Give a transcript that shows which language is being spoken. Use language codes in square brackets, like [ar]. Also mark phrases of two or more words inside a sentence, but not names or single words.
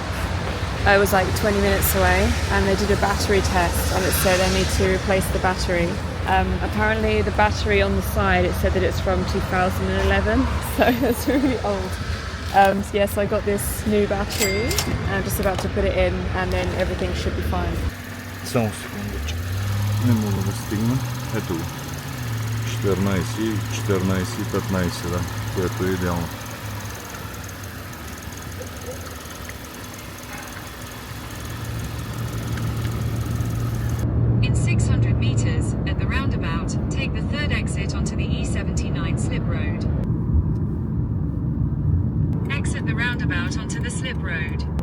[en] It was like 20 minutes away, and they did a battery test, and it said I need to replace the battery. Apparently the battery on the side, it said that it's from 2011, so it's really old. So yes, I got this new battery, and I'm just about to put it in, and then everything should be fine. [bg] Само секундочка. Не мога да стигна. Ето го. 14 и 15, да, което е идеално. [en] In 600 meters, at the roundabout, take the third exit onto the E79 slip road. Exit the roundabout onto the slip road.